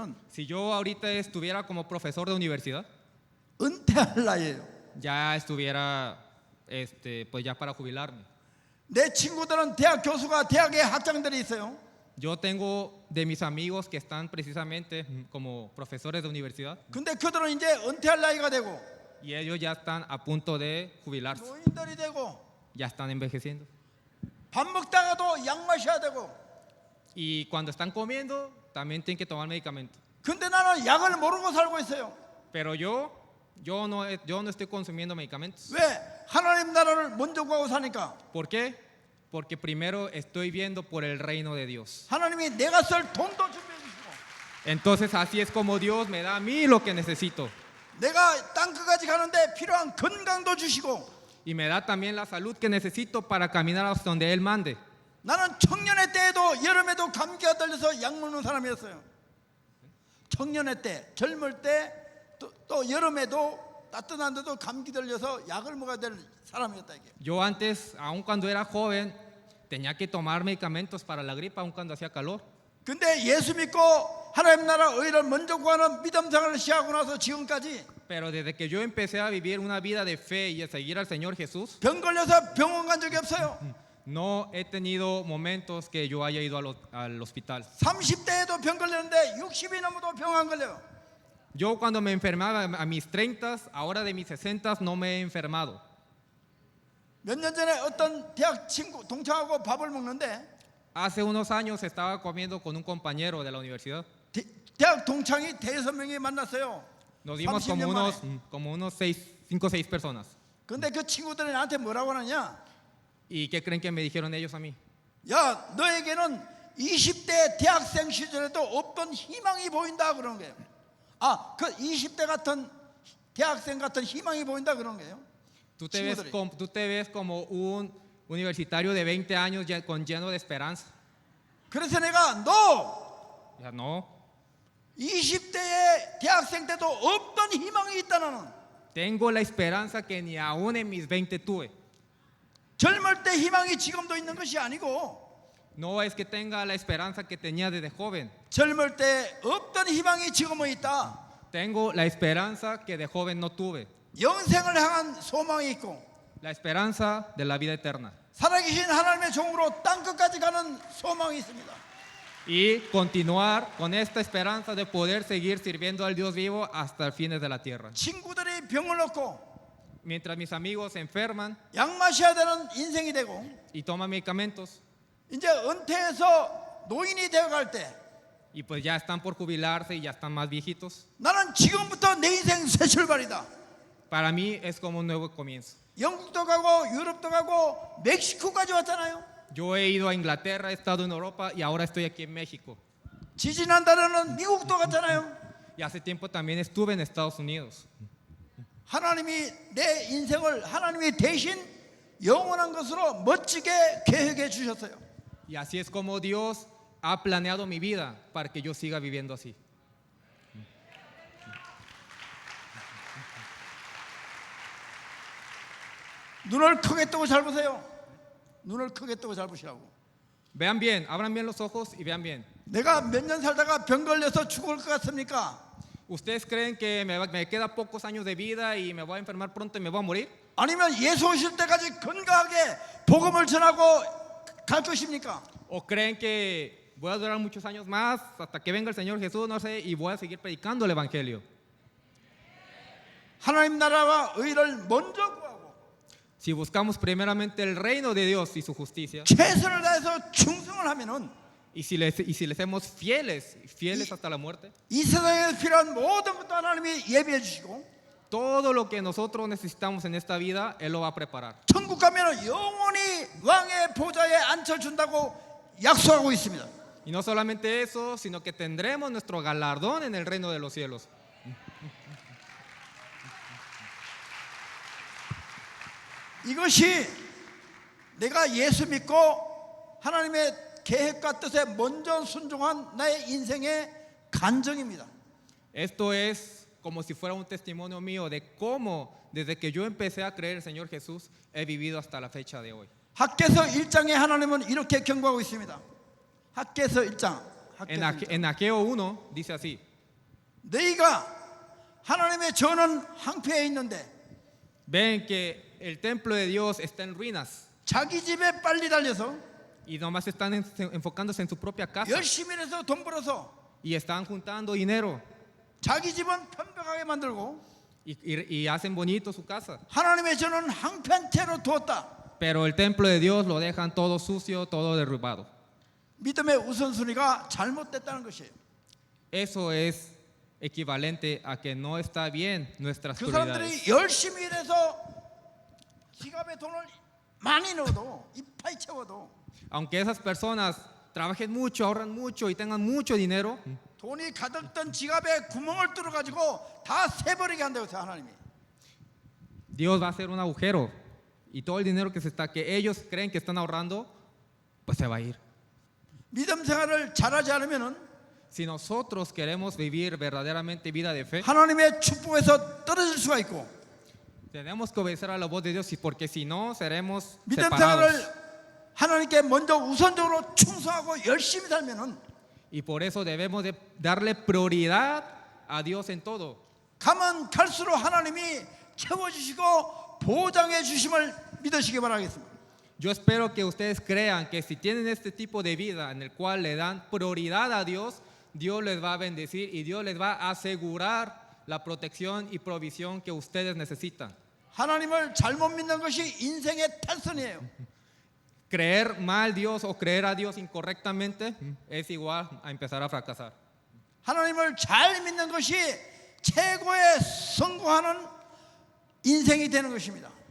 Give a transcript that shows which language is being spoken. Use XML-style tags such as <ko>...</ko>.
<es>Si yo ahorita estuviera como profesor de universidad,</es> <ko>은퇴할 나이에요.</ko> <es>ya estuviera, pues ya para jubilarme.</es> <ko>내 친구들은 대학 교수가 대학에 학장들이 있어요.</ko> <es>Yo tengo de mis amigos que están precisamente como profesores de universidad</es> <ko>근데 그들은 이제 은퇴할 나이가 되고</ko> <es>y ellos ya están a punto de jubilarse,</es> <ko>노인들이 되고</ko> <es>ya están envejeciendo.</es> <ko>밥 먹다가도 약 마셔야 되고.</ko> <es>Y cuando están comiendo, también tienen que tomar medicamentos.</es> <ko>근데 나는 약을 모르고 살고 있어요.</ko> <es>Pero yo no estoy consumiendo medicamentos.</es> <ko>왜? 하나님 나라를 먼저 구하고 사니까.</ko> <es>¿Por qué? Porque primero estoy viendo por el reino de Dios.</es> <ko>하나님이 내가 쓸 돈도 준비해 주시고</ko> <es>Entonces así es como Dios me da a mí lo que necesito.</es> <ko>내가 땅끝까지 가는데 필요한 건강도 주시고</ko> <es>Y me da también la salud que necesito para caminar hasta donde Él mande.</es> <ko>나는 청년의 때에도 여름에도 감기가 들려서 약 먹는 사람이었어요. 청년의 때, 젊을 때 또 여름에도 따뜻한데도 감기 들려서 약을 먹어야 될 사람이었다 이게.</ko> <es>Yo antes, aun cuando era joven, tenía que tomar medicamentos para la gripa, aun cuando hacía calor.</es> <ko>근데 예수 믿고 하나님 나라 의를 먼저 구하는 믿음 생활을 시작하고 나서 지금까지</ko> <es>Pero desde que yo empecé a vivir una vida de fe y a seguir al Señor Jesús,</es> <ko>병 걸려서 병원 간 적이 없어요.</ko> <es>no he tenido momentos que yo haya ido al hospital.</es> <ko>30대에도 병 걸렸는데 60이 넘어도 병 안 걸려요.</ko> <es>Yo cuando me enfermaba a mis 30, ahora de mis 60 no me he enfermado.</es> <ko>몇 년 전에 어떤 대학 친구 동창하고 밥을 먹는데</ko> <es>Hace unos años estaba comiendo con un compañero de la universidad.</es> <ko>대학 동창이 5명이 만났어요.</ko> <es>Nos dimos</es> <ko>30년 만에.</ko> <es>como unos 5 o 6 personas.</es> <ko>근데 그 친구들이 나한테 뭐라고 하느냐?</ko> <es>¿Y qué creen que me dijeron ellos a mí?</es> <ko>야, 너에게는 20대 대학생 시절에도 없던 희망이 보인다 그런 거예요. 아, 그 20대 같은 대학생 같은 희망이 보인다 그런 거예요.</ko> <es>Tú te ves como un universitario de 20 años lleno de esperanza.</es> <ko>그래서 내가 너</ko> <es>Ya no.</es> <ko>20대의 대학생 때도 없던 희망이 있다 나는.</ko> <es>Tengo la esperanza que ni aún en mis 20 tuve.</es> <ko>젊을 때 희망이 지금도 있는 것이 아니고</ko> <es>No es que tenga la esperanza que tenía desde joven.</es> <ko>젊을 때 없던 희망이 지금은 있다.</ko> <es>Tengo la esperanza que de joven no tuve.</es> <ko>영생을 향한 소망이 있고</ko> <es>La esperanza de la vida eterna.</es> <ko>살아계신 하나님의 종으로 땅끝까지 가는 소망이 있습니다.</ko> <es>Y continuar con esta esperanza de poder seguir sirviendo al Dios vivo hasta el fines de la tierra.</es> <ko>친구들이 병을 얻고</ko> <es>Mientras mis amigos se enferman</es> <ko>약 마셔야 되는 인생이 되고</ko> <es>y toman medicamentos</es> <ko>이제 은퇴해서 노인이 되어갈 때</ko> <es>y pues ya están por jubilarse y ya están más viejitos,</es> <ko>나는 지금부터 내 인생 새 출발이다.</ko> <es>para mí es como un nuevo comienzo.</es> <ko>영국도 가고 유럽도 가고 멕시코까지 왔잖아요.</ko> <es>Yo he ido a Inglaterra, he estado en Europa y ahora estoy aquí en México.</es> <ko>지지난달에는 미국도 갔잖아요.</ko> <es>Y hace tiempo también estuve en Estados Unidos.</es> <ko>하나님이 내 인생을 하나님이 대신 영원한 것으로 멋지게 계획해 주셨어요.</ko> <es>Y así es como Dios ha planeado mi vida para que yo siga viviendo así.</es> <ko>눈을 크게 뜨고 잘 보세요. 눈을 크게 뜨고 잘 보시라고.</ko> <es>Vean bien, abran bien los ojos y vean bien.</es> <ko>내가 몇 년 살다가 병 걸려서 죽을 것 같습니까?</ko> <es>¿Ustedes creen que me queda pocos años de vida y me voy a enfermar pronto y me voy a morir?</es> <ko>아니면 예수 오실 때까지 건강하게 복음을 전하고 갈 것입니까?</ko> <es>¿O creen que voy a durar muchos años más hasta que venga el Señor Jesús, no sé, y voy a seguir predicando el Evangelio?</es> <ko>하나님 나라와 의를 먼저 구하고</ko> <es>Si buscamos primeramente el reino de Dios y su justicia,</es> <ko>최선을 다해서 충성을 하면은</ko> <es>y si le hacemos fieles hasta la muerte,</es> <ko>이 세상에 필요한 모든 것도 하나님이 예비해 주시고</ko> <es>todo lo que nosotros necesitamos en esta vida, Él lo va a preparar.</es> <ko>천국 가면은 영원히 왕의 보좌에 앉혀준다고 약속하고 있습니다.</ko> <es>Y no solamente eso, sino que tendremos nuestro galardón en el reino de los cielos.</es> <ko>이것이 내가 예수 믿고 하나님의 계획과 뜻에 먼저 순종한 나의 인생의 간증입니다.</ko> <es>Esto es como si fuera un testimonio mío de cómo desde que yo empecé a creer en el Señor Jesús he vivido hasta la fecha de hoy.</es> <ko>학개서 1장에 하나님은 이렇게 경고하고 있습니다. 학개서 1장.</ko> <es>En Ageo 1 dice así:</es> <ko>너희가 하나님의 전은 황폐해 있는데</ko> <es>ven que el templo de Dios está en ruinas</es> <ko>자기 집에 빨리 달려서</ko> <es>y nomás están enfocándose en su propia casa</es> <ko>열심히 해서 돈 벌어서</ko> <es>y están juntando dinero</es> <ko>자기 집은 편백하게 만들고</ko> <es>y hacen bonito su casa.</es> <ko>하나님의 전은 황폐한 채로 두었다.</ko> <es>Pero el templo de Dios lo dejan todo sucio, todo derribado.</es> <ko>믿음의 우선순위가 잘못됐다는 것이에요.</ko> <es>Eso es equivalente a que no está bien nuestras 그 prioridades.</es> <ko>사람들이 열심히 일해서 지갑에 돈을 많이 넣어도 이파이 채워도</ko> <es>Aunque esas personas trabajen mucho, ahorran mucho y tengan mucho dinero,</es> <ko>돈이 가득 든 지갑에 구멍을 뚫어 가지고 다 새버리게 한다고 해서 하나님이.</ko> <es>Dios va a hacer un agujero y todo el dinero que ellos creen que están ahorrando, pues se va a ir.</es> <ko>믿음 생활을 잘하지 않으면은</ko> <es>Si nosotros queremos vivir verdaderamente vida de fe,</es> <ko>하나님의 축복에서 떨어질 수가 있고</ko> <es>tenemos que obedecer a la voz de Dios, porque si no seremos</es> <ko>믿음</ko> <es>separados.</es> <ko>생활을 하나님께 먼저 우선적으로 충성하고 열심히 살면은</ko> <es>Y por eso debemos de darle prioridad a Dios en todo.</es> <ko>가면 갈수록 하나님이 채워주시고 보장해 주심을 믿으시기 바라겠습니다.</ko> <es>Yo espero que ustedes crean que si tienen este tipo de vida en el cual le dan prioridad a Dios, Dios les va a bendecir y Dios les va a asegurar la protección y provisión que ustedes necesitan.</es> <ko>하나님을 잘못 믿는 것이 인생의 탈선이에요.</ko> <es>Creer mal Dios o creer a Dios incorrectamente es igual a empezar a fracasar.</es> <ko>하나님을 잘 믿는 것이 최고의 성공하는 인생이 되는 것입니다.</ko>